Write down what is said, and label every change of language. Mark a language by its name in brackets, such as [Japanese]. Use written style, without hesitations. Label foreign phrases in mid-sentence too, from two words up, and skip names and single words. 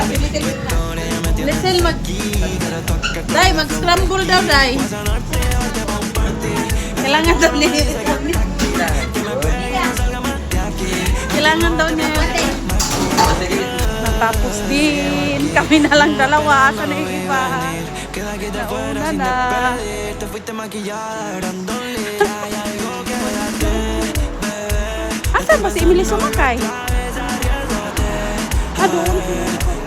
[Filipino] Lisel, Day, mag-scramble daw, Day. Kailangan daw niya. Kailangan daw niya. Natapos din. Kami na lang dalawa. Asa na yung iba? Nauna na. [Spanish] Te fuiste maquillada, grandole. [Filipino] Asa ba si Emily sumakay? Doon.